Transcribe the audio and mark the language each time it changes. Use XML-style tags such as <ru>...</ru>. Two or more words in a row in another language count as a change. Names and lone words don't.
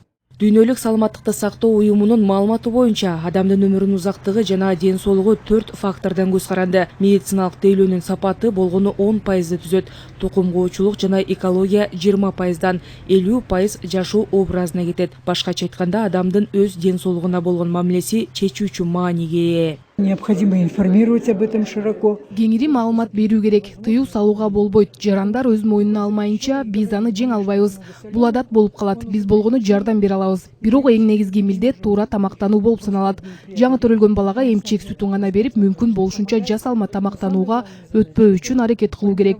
<ky>Дүйнөлүк саламаттыкты сактоо уюмунун маалыматы боюнча адамдын өмүрүнүн узактыгы жана ден соолугу 4 фактордон көз каранды. Медициналык тейлөөнүн сапаты болгону 10%ды түзөт, тукумгоочулук жана экология 20%дан, 50% жашоо образына кетет. Башкача айтканда, адамдын өз ден соолугуна болгон мамилеси чечүүчү мааниге ээ.</ky> <ru>Необходимо информировать об этом широко.</ru> <ky>Кеңири маалымат берүү керек. Тыюу салууга болбойт. Жарандар өз моюнуна алмайынча биз аны жеңе албайбыз. Бул адат болуп калат. Биз болгону жардам бере алабыз. Бирок эң негизги милдет туура тамактануу болуп саналат. Жаңы төрөлгөн балага эмчек сүтүн гана берип, мүмкүн болушунча жасалма тамактанууга өтпөө үчүн аракет кылуу керек.</ky>